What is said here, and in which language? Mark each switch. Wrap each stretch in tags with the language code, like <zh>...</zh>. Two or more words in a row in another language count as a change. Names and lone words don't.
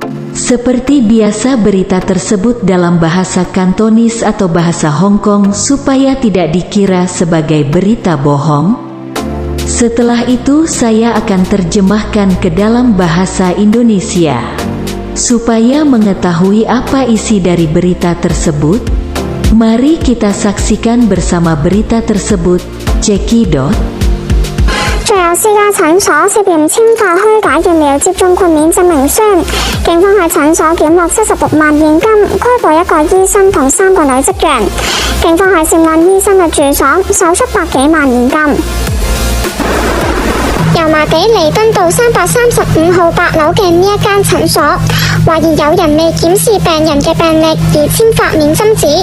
<id>Seperti biasa, berita tersebut dalam bahasa Kantonis atau bahasa Hong Kong supaya tidak dikira sebagai berita bohong. Setelah itu saya akan terjemahkan ke dalam bahasa Indonesia. Supaya mengetahui apa isi dari berita tersebut, mari kita saksikan bersama berita tersebut. Cekidot.</id> <yue>最有私家診所涉嫌簽發虛假疫苗接種豁免證明書，警方喺診所檢獲76萬現金，拘捕一個醫生同3個女職員。警方喺涉案醫生嘅住所搜出百幾萬現金。油麻地彌敦道335號8樓嘅呢一間診所，懷疑有人未檢視病人嘅病歷而簽發免針紙。</yue>